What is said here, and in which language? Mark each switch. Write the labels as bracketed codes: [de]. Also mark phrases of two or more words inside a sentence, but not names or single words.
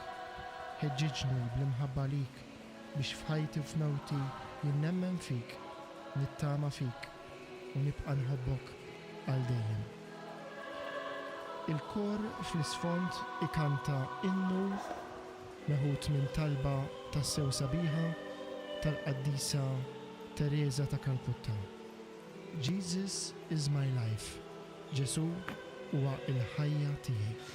[mt] Ħeġġiġni bl-imħabba lik biex f'ħajti u f'mewti jien nemmen fik, nittama fik u nibqa' nħobbok għal dejjem. Il-kor fl-isfond ikanta innu meħud minn talba tas-sew sabiħa tal-Qaddisa Teresa ta' Kalkutta. [en] Jesus is my life. [mt] Ġesu huwa il-ħajja tiegħi.